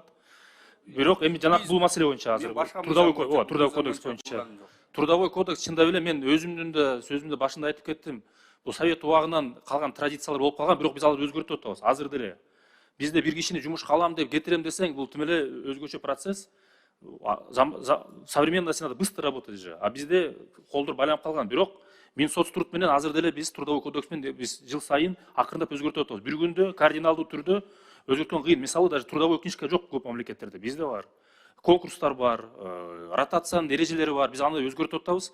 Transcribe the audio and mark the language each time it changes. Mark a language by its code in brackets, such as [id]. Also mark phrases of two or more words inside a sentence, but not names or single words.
[ky] Бирок эми жанагы бул маселе боюнча азыр [ru] трудовой кодекс [ky] боюнча. [ru] Трудовой кодекс [ky] чындап эле мен өзүмдүн да сөзүмдө башында айтып кеттим. Бул совет убагынан калган традициялар болуп калган, бирок биз аларды өзгөртүп атабыз азыр деле. Бизде бир кишини жумушка алам деп кетирем десең, бул тим эле өзгөчө процесс. [ru] Современная надо быстро работать же, а [ky] бизде колдор байланып калган. Бирок Минсоцтруд менен азыр деле биз [ru] трудовой кодекс [ky] менен биз жыл сайын акырындап өзгөртүп атабыз. Бир күндө кардиналдуу түрдө өзгөрткөн кыйын. Мисалы [ru] даже трудовой книжка [ky] жок көп мамлекеттерде, бизде бар. Конкурстар бар, ротациянын эрежелери бар, биз аны өзгөртүп атабыз.